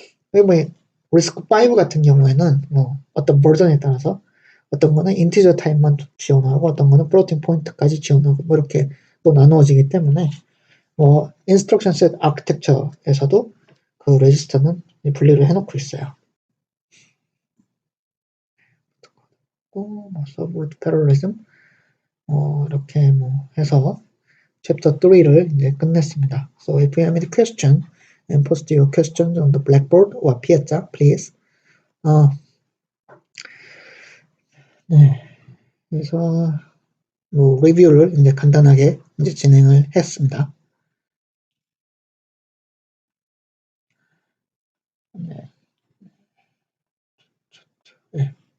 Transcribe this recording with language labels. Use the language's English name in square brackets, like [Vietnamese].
[Korean] 뭐 리스크 5 같은 경우에는 뭐 어떤 버전에 따라서 어떤 거는 인티저 타입만 지원하고 어떤 거는 플로팅 포인트까지 지원하고 뭐 이렇게 또 나누어지기 때문에 뭐 인스트럭션 셋 아키텍처에서도 그 레지스터는 분리를 해놓고 있어요. 뭐 서브로드 패러리즘 이렇게 뭐 해서 챕터 3를 이제 끝냈습니다. [English] So if you have any question and post your questions on the blackboard or piazza, please. [Korean] 네. 그래서 뭐 리뷰를 이제 간단하게 이제 진행을 했습니다. 네. 네.